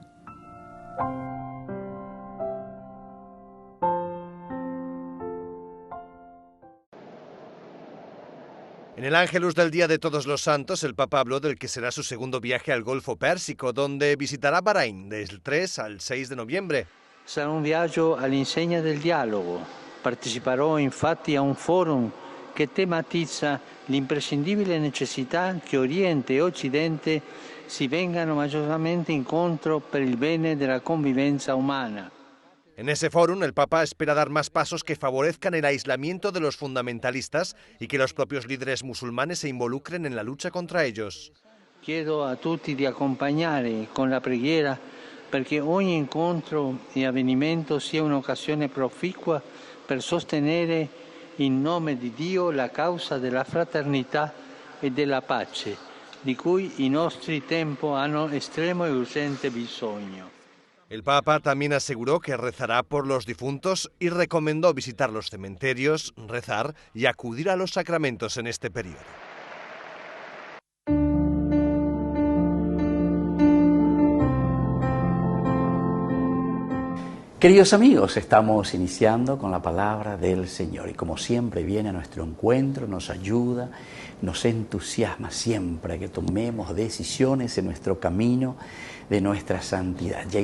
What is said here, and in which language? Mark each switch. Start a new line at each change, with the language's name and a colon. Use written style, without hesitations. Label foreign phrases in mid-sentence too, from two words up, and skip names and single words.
Spanish: En el Ángelus del Día de Todos los Santos, el Papa habló del que será su segundo viaje al Golfo Pérsico, donde visitará Bahrein del 3 al 6 de noviembre.
Italian: Sarà un viaggio all'insegna del dialogo. Parteciperò infatti a un forum che tematizza l'imprescindibile necessità che Oriente e Occidente si vengano maggiormente incontro per il bene della convivenza umana.
Spanish: En ese fórum, el Papa espera dar más pasos que favorezcan el aislamiento de los fundamentalistas y que los propios líderes musulmanes se involucren en la lucha contra ellos.
Italian: Chiedo a tutti di accompagnare con la preghiera perché ogni incontro e avvenimento sia un'occasione proficua per sostenere in nome di Dio la causa della fraternità e della pace, di cui i nostri tempi hanno estremo e urgente bisogno.
Spanish: El Papa también aseguró que rezará por los difuntos y recomendó visitar los cementerios, rezar y acudir a los sacramentos en este periodo. Queridos amigos, estamos iniciando con la palabra del Señor y como siempre viene a nuestro encuentro, nos ayuda, nos entusiasma siempre a que tomemos decisiones en nuestro camino de nuestra santidad.